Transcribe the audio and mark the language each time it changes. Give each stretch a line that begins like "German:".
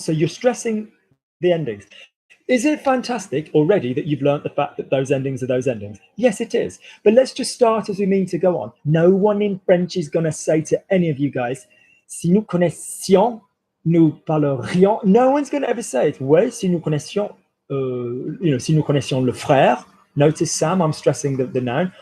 English: So you're stressing the endings. Is it fantastic already that you've learnt the fact that those endings are those endings? Yes, it is. But let's just start as we mean to go on. No one in French is going to say to any of you guys,
French: si nous connaissions, nous parlerions.
English: No one's going to ever say it.
French: Ouais, si nous connaissions, si nous connaissions le frère.
English: Notice, Sam, I'm stressing the noun.